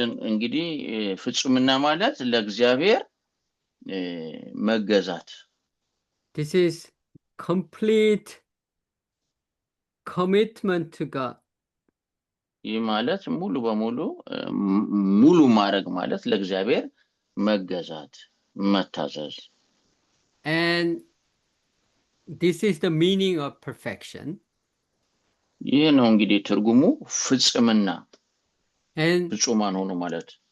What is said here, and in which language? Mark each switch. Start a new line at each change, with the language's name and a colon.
Amharic: እንግዲህ ፍጹምና ማለት ለእግዚአብሔር መገዛት።
English: This is complete commitment to God.
Amharic: ይህ ማለት ሙሉ በሙሉ ሙሉ ማድረግ ማለት ለእግዚአብሔር መገዛት መታዘዝ።
English: And this is the meaning of perfection.
Amharic: ይህ ነው እንግዲህ ትርጉሙ ፍጹምና ፍጹማን ሆኖ ማለት።